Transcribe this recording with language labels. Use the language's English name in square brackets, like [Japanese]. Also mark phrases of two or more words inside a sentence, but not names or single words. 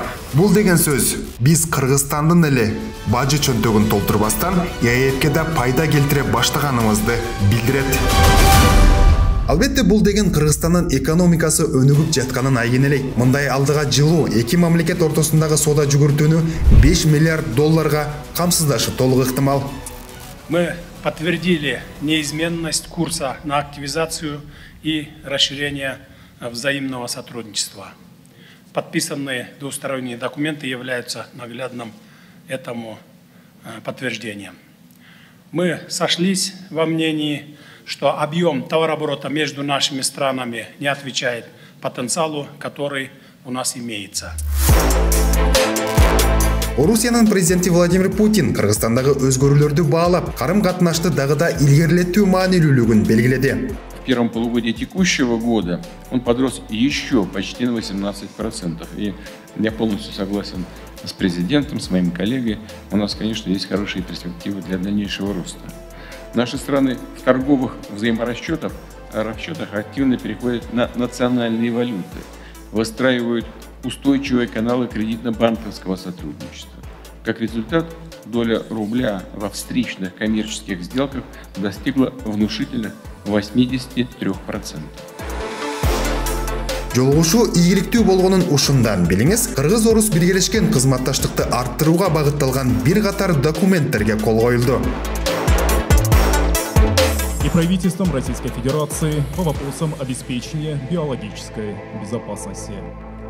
[Kyrgyz] Бул деген сөз, биз Кыргызстандын эле бажы чөнтөгүн толтурбастан ЭЭПке да пайда келтире баштаганыбызды билдирет. Албетте, бул деген Кыргызстандын экономикасы өнүгүп жатканын айгинелейт. Мындай алдыга жылуу эки мамлекет ортосундагы соода жүгүртүүнү 5 миллиард долларга камсыздашы толук ыктымал. [Russian] Мы подтвердили неизменность курса на активизацию и расширение взаимного сотрудничества. Подписанные двусторонние документы являются наглядным этому подтверждением. Мы сошлись во мнении, что объем товарооборота между нашими странами не отвечает потенциалу, который у нас имеется. [Kyrgyz] Орусиянын президенти Владимир Путин Кыргызстандагы өзгөрүүлөрдү баалап, карым-катнашты дагы да илгерилетүү маанилүүлүгүн белгиледи. [Russian] В первом полугодии текущего года он подрос еще почти на 18%. И я полностью согласен с президентом, с моим коллегой. У нас, конечно, есть хорошие перспективы для дальнейшего роста. Наши страны в торговых взаиморасчетах активно переходят на национальные валюты, выстраивают устойчивые каналы кредитно-банковского сотрудничества. Как результат, доля рубля во встречных коммерческих сделках достигла внушительных 83%. [Kyrgyz] Жолугушуу ийгиликтүү болгонун ушундан билиңиз, Кыргыз-Орус биргелешкен кызматташтыкты арттырууга багытталган бир катар документтерге кол коюлду. [Russian] И правительством Российской Федерации по вопросам обеспечения биологической безопасности.